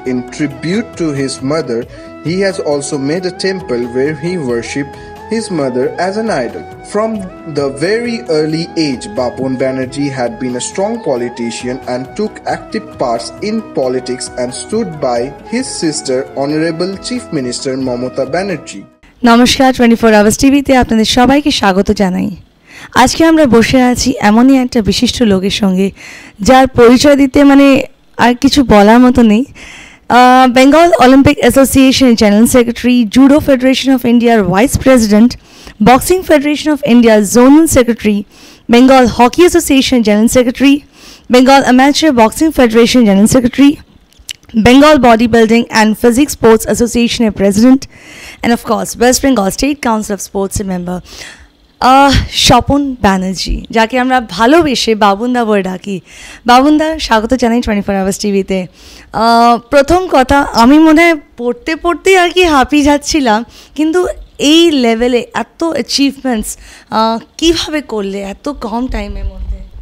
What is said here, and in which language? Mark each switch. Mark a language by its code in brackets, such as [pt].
[en] In tribute to his mother, he has also made a temple where he worshipped his mother as an idol. From the very early age, Babon Banerjee had been a strong politician and took active parts in politics and stood by his sister, Honorable Chief Minister Mamata Banerjee. [bn] নমস্কার 24 hours টিভিতে আপনাদের সবাইকে স্বাগত জানাই। আজকে আমরা বসে আছি এমনই একটা বিশিষ্ট লোকের সঙ্গে যার পরিচয় দিতে আর কিছু বলার মতো নেই। [en] Bengal Olympic Association General Secretary, Judo Federation of India Vice President, Boxing Federation of India Zonal Secretary, Bengal Hockey Association General Secretary, Bengal Amateur Boxing Federation General Secretary, Bengal Bodybuilding and Physics Sports Association President, and of course West Bengal State Council of Sports member. [bn] Swapan Banerjee, যাকে আমরা ভালোবেসে বাবুনদা বলে ডাকি। বাবুনদা, স্বাগত জানাই 24 hours টিভিতে। প্রথম কথা, আমি মনে হয় পড়তেই আর কি হাঁপিয়ে যাচ্ছিলাম, কিন্তু এই লেভেলে এত অ্যাচিভমেন্টস কীভাবে করলে এত কম টাইমের মধ্যে?